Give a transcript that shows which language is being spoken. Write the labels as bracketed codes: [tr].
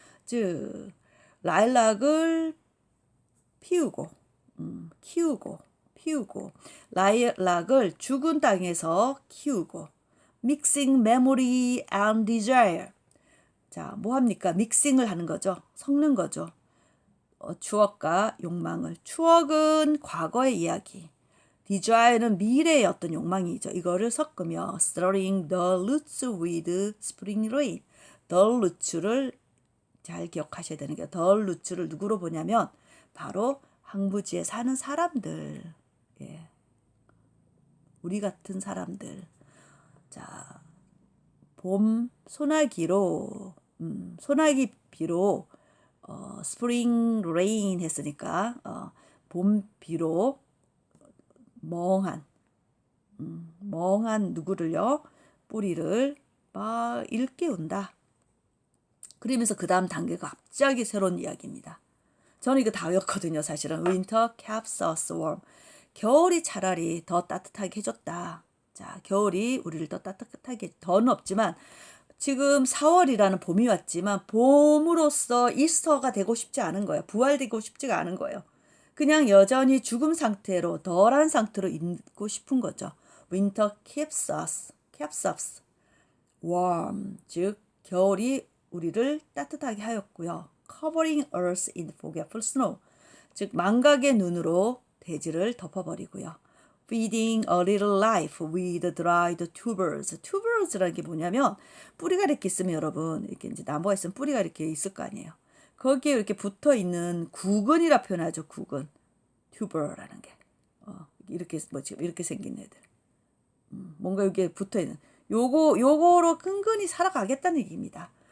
[ko] 즉, 라일락을 피우고, 피우고, 라일락을 죽은 땅에서 키우고, [en] mixing memory and desire. [ko] 자, 뭐 합니까? 믹싱을 하는 거죠. 섞는 거죠. 추억과 욕망을. 추억은 과거의 이야기. desire는 미래의 어떤 욕망이죠. 이거를 섞으며 [en] stirring the roots with spring rain. [ko] the roots를 잘 기억하셔야 되는 게 the roots를 누구로 보냐면 바로 항구지에 사는 사람들. 예. 우리 같은 사람들. 자, 봄 소나기로 소나기 비로 스프링 레인 했으니까 봄 비로 멍한 누구를요? 뿌리를 막 일깨운다. 그러면서 그 다음 단계가 갑자기 새로운 이야기입니다. 저는 이거 다 외웠거든요. 사실은 [en] Winter keeps us warm. [ko] 겨울이 차라리 더 따뜻하게 해줬다. 자, 겨울이 우리를 더 따뜻하게, 더는 없지만 지금 4월이라는 봄이 왔지만 봄으로서 이스터가 되고 싶지 않은 거예요. 부활되고 싶지가 않은 거예요. 그냥 여전히 죽음 상태로, 덜한 상태로 있고 싶은 거죠. [en] Winter keeps us warm. [ko] 즉 겨울이 우리를 따뜻하게 하였고요. [en] Covering us in forgetful snow. [ko] 즉 망각의 눈으로 대지를 덮어버리고요. [en] Feeding a little life with dried tubers. [ko] tubers라는 게 뭐냐면 뿌리가 이렇게 있으면 여러분 이렇게 이제 나무가 있으면 뿌리가 이렇게 있을 거 아니에요. 거기에 이렇게 붙어 있는 구근이라 표현하죠. 구근. tuber라는 게 이렇게 뭐지 이렇게 생긴 애들. 뭔가 여기에 붙어 있는 요거로 끈끈이 살아가겠다는 얘기입니다.